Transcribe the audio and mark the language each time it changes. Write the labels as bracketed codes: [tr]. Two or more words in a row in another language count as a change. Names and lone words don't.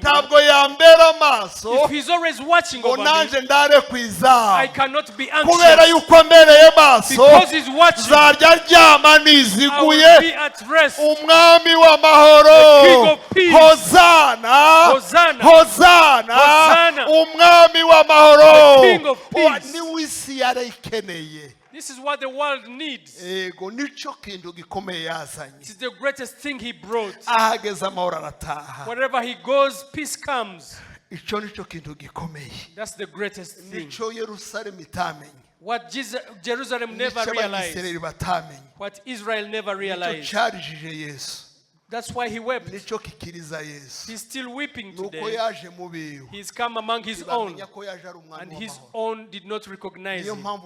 [en] If he's always watching over me, I cannot be anxious. Because he's watching, I will be at rest. The King of Peace. Hosanna, Hosanna, Hosanna, Hosanna. [rn] umwami w'amahoro. [en] The King of Peace. [rn] Niwe isi yarayikeneye. [en] This is what the world needs. [rn] Ego nico kintu gikomeye yazanye. [en] It is the greatest thing he brought. [rn] Ahageze amahoro arataha. [en] Wherever he goes, peace comes. [rn] Ico nico kintu gikomeye. [en] That's the greatest thing. [rn] Nico Yerusalemu itamenye. [en] What Jerusalem never realized. What Israel never realized. That's why he wept. He's still weeping today. He's come among his own, and his own did not recognize him.